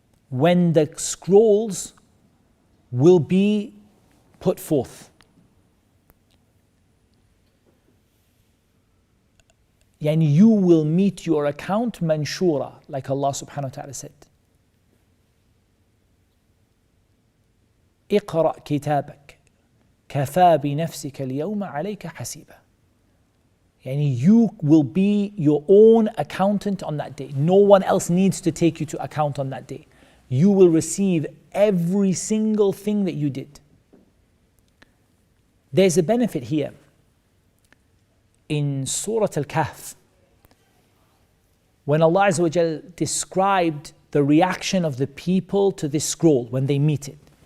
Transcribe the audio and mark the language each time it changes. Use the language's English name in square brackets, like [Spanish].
[English] When the scrolls will be put forth. Yani you will meet your account manshura, like Allah subhanahu wa ta'ala said. [Arabic] اقرأ كتابك كفى بنفسك اليوم عليك حسيبا. [English] Yani you will be your own accountant on that day. No one else needs to take you to account on that day. You will receive every single thing that you did. There's a benefit here. In Surah Al-Kahf, when Allah Azza wa Jal described the reaction of the people to this scroll when they meet it.